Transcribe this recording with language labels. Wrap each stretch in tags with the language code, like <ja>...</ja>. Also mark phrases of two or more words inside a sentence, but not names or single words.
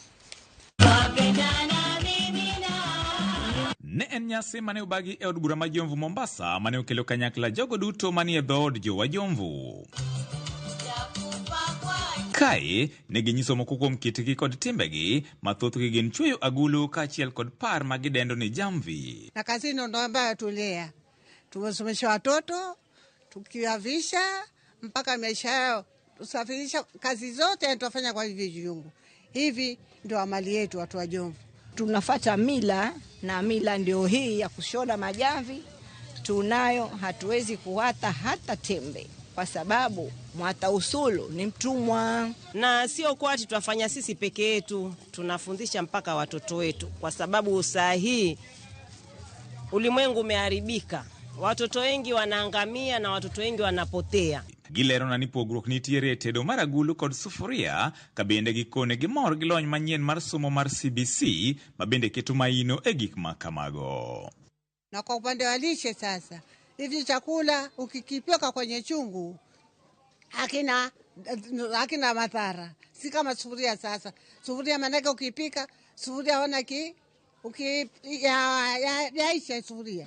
<luo>Ne en nyasi mane ubagi e od bura ma Jomvu Mombasa mane okelo kanyakla jogo duto manie dhood jowa Jomvu. Kae ne ginyiso moko kuom kitgi kod timbegi mathothgi gin chweyo agulu kaachiel kod par ma gidendo ni jamvi.</luo> <sw>Na kazi ndo ambayo tulea. Tumesomesha watoto, tukiwavisha mpaka maisha yao, tusafirisha kazi zote tunafanya kwa hivi viungo. Hivi ndo amali yetu watu wa Jomvu. Tunafuata mila na mila ndio hii ya kushona majamvi. Tunayo, hatuwezi kuwata hata tembe kwa sababu mwata usulu ni mtumwa. Na sio kwa ati tunafanya sisi peke yetu, tunafundisha mpaka watoto wetu kwa sababu saa hii ulimwengu umeharibika. Watoto wengi wanaangamia na watoto wengi wanapotea.</sw> <luo>Gilero na nipogruok nitiere tedo mar agulu kod sufuria kabende gikone gimor gilony manyien mar somo mar CBC mabende keto maino e gik makamago.</luo> <sw>Na kwa upande wa lishe sasa, hivi chakula ukikipika kwenye chungu hakina madhara. Si kama sufuria sasa. Sufuria manake ukipika, sufuria hona yaisha sufuria.</sw>